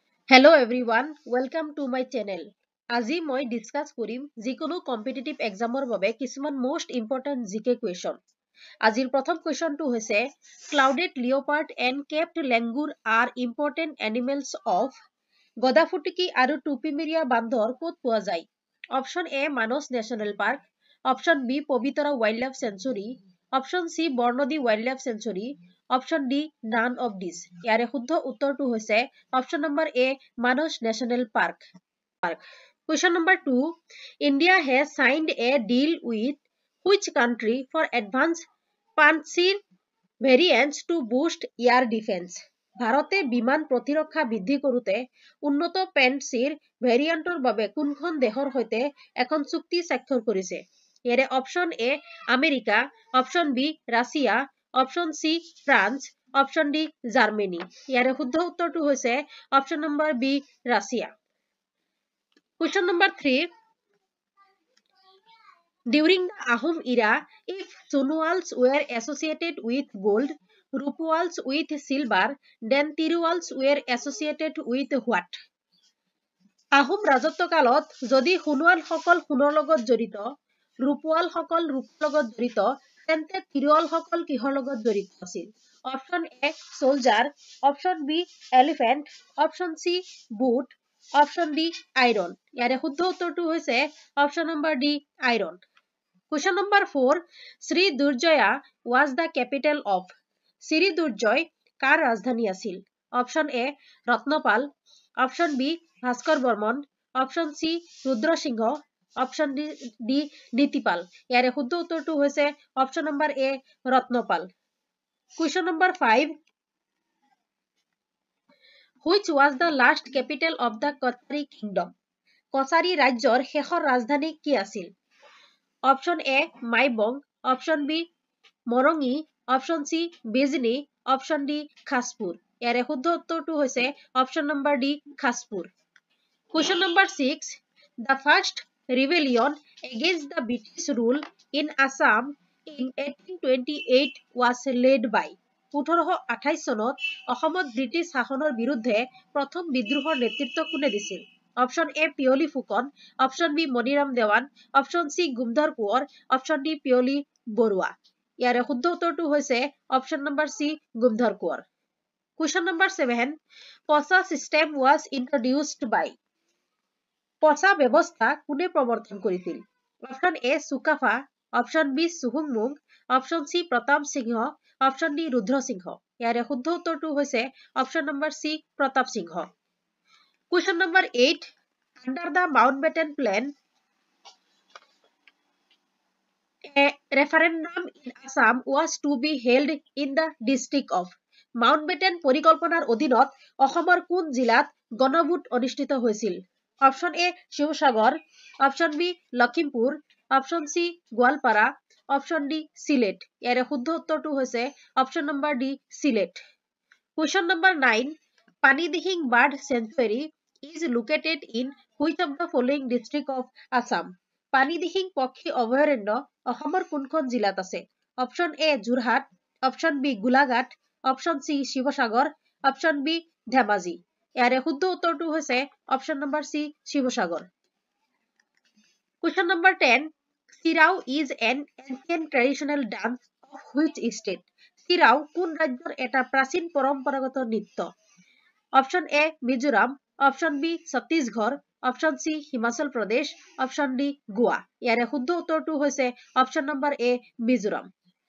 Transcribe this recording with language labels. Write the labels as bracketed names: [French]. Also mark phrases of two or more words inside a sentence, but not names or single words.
[English] Hello everyone, welcome to my channel. [Assamese] আজি মই ডিসকাস কৰিম যিকোনো [English] competitive examৰ [Assamese] বাবে কিছুমান [English] most important GK question. [Assamese] আজিৰ প্ৰথম কুৱেশ্যনটো হৈছে [English] clouded leopard and capped langur are important animals of [Assamese] গদাফুটুকী আৰু টুপিমিৰিয়া বান্দৰ ক'ত পোৱা যায়? [English] Option A Manas National Park, option B Pobitora Wildlife Sanctuary, option C Barnadi Wildlife Sanctuary, option D none of this. [Assamese] ইয়াৰে শুদ্ধ উত্তৰটো হৈছে [English] option number A [Assamese] মানস নেশ্যনেল পাৰ্ক। [English] Question number 2. India has signed a deal with which country for advanced Pantsir variants to boost air defense? [Assamese] ভাৰতে বিমান প্ৰতিৰক্ষা বৃদ্ধি কৰোঁতে উন্নত পেন্সিৰ ভেৰিয়েণ্টৰ বাবে কোনখন দেশৰ সৈতে এখন চুক্তি স্বাক্ষৰ কৰিছে? [English] ইয়াৰে option A America, option B Russia, option C France, option D Germany. [Assamese] ইয়াৰে শুদ্ধ উত্তৰটো হৈছে [English] option number B [Assamese] ৰাছিয়া। [English] Question number 3. During the Ahom era, if Sunwals were associated with gold, Rupwals with silver, then Tiruwals were associated with what? [Assamese] আহোম ৰাজত্ব কালত যদি সোণোৱাল সকল সোণৰ লগত জড়িত, ৰূপৱাল সকল ৰূপৰ লগত জড়িত, তেন্তে তিৰুৱাল সকল কিহৰ লগত জড়িত আছিল? [English] Option A soldier, option B elephant, option C boot, option D iron. [Assamese] ইয়াৰে শুদ্ধ উত্তৰটো হৈছে [English] option number D iron. Question number 4. Sri Durjaya was the capital of. [Assamese] Sri Durjoy কাৰ ৰাজধানী আছিল? [English] Option A Ratnapal, option B Bhaskar Barman, option C Rudra Singha, option D Nitipal. [Assamese] ইয়াৰে শুদ্ধ উত্তৰটো হৈছে [English] option number A [Assamese] ৰত্নপাল। [English] Question number 5. Which was the last capital of the Kochari kingdom? [Assamese] কছাৰী ৰাজ্যৰ শেষৰ ৰাজধানী কি আছিল? [English] Option A Maibong, option B Morangi, option C Bijni, option D Khaspur. [Assamese] ইয়াৰে শুদ্ধ উত্তৰটো হৈছে [English] option number D [Assamese] খাসপুৰ। [English] Question number 6. The first rebellion against the British rule in Assam in 1828 was led by. [Assamese] 1828 চনত অসমত ব্ৰিটিছ শাসনৰ বিৰুদ্ধে প্ৰথম বিদ্ৰোহৰ নেতৃত্ব কোনে দিছিল? [English] Option A Piyali Phukan, option B Maniram Dewan, option C Gomdhar Konwar, option D Piyali Baruah. [Assamese] ইয়াৰে শুদ্ধ উত্তৰটো হৈছে [English] option number C [Assamese] গুমধৰ কোঁৱৰ। [English] Question number 7. পচা system was introduced by. [Assamese] পচা ব্যৱস্থা কোনে প্ৰৱৰ্তন কৰিছিল? [English] Option A Sukapha, option B Suhungmung, option C Pratap Singha, option D Rudra Singha. [Assamese] ইয়াৰে শুদ্ধ উত্তৰটো হৈছে [English] option number C [Assamese] প্ৰতাপ সিংহ। [English] Question number 8. Under the Mountbatten Plan, a referendum in Assam was to be held in the district of. [Assamese] Mountbatten পৰিকল্পনাৰ অধীনত অসমৰ কোন জিলাত গণভোট অনুষ্ঠিত হৈছিল? [English] Option A Sivasagar, option B Lakhimpur, option C Goalpara, option D Sylhet. [Assamese] ইয়াৰে শুদ্ধ উত্তৰটো হৈছে [English] option number D [Assamese] সিলেট। [English] Question number 9. পানীদিহিং বাৰ্ড চেঞ্চুৰী is located in which of the following district of Assam? [Assamese] পানীদিহিং পক্ষী অভয়াৰণ্য অসমৰ কোনখন জিলাত আছে? [English] Option A Jorhat, option B Golaghat, option C Sivasagar, option B Dhemaji. [Assamese] ইয়াৰে শুদ্ধ উত্তৰটো হৈছে [English] option number C [Assamese] শিৱসাগৰ। [English] Question number 10. Sirao is an ancient traditional dance of which state? [Assamese] Sirao কোন ৰাজ্যৰ এটা প্ৰাচীন পৰম্পৰাগত নৃত্য? [English] Option A Mizoram, option B Chhattisgarh, option C Himachal Pradesh, option D Goa. [Assamese] ইয়াৰে শুদ্ধ উত্তৰটো হৈছে [English] option number A [Assamese] মিজোৰাম।